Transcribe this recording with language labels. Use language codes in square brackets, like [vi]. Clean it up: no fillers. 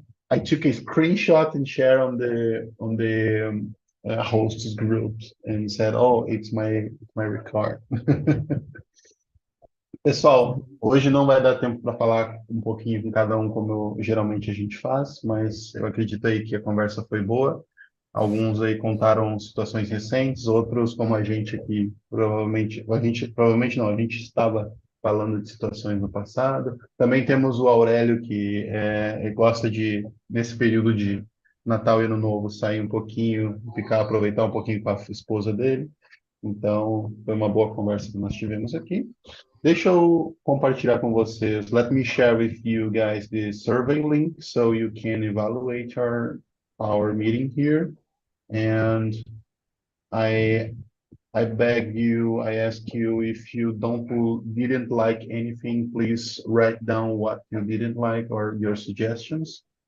[en] I took a screenshot and shared on the hosts group and said, "Oh, it's my record." [pt] Pessoal, hoje não vai dar tempo para falar um pouquinho com cada um como geralmente a gente faz, mas eu acredito aí que a conversa foi boa. Alguns aí contaram situações recentes, outros como a gente aqui, provavelmente não, a gente estava falando de situações no passado. Também temos o Aurélio que gosta de nesse período de Natal e Ano Novo sair um pouquinho, aproveitar um pouquinho com a esposa dele. Então, foi uma boa conversa que nós tivemos aqui. Deixa eu compartilhar com vocês. [en] Let me share with you guys the survey link so you can evaluate our meeting here. And I I ask you if you didn't like anything, please write down what you didn't like or your suggestions.